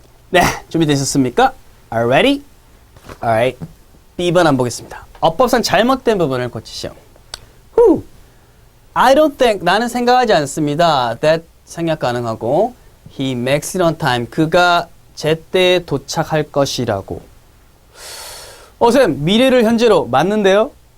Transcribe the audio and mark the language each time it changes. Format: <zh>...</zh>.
<ko>네, 준비되셨습니까?</ko> <en>Are you ready? Alright.</en> <ko>B번 한번 보겠습니다. 어법상 잘못된 부분을 고치시오.</ko> <en>Who? I don't think,</en> <ko>나는 생각하지 않습니다.</ko> <en>That</en> <ko>생략 가능하고</ko> <en>He makes it on time.</en> <ko>그가 제때에 도착할 것이라고. 쌤, 미래를 현재로 맞는데요?</ko>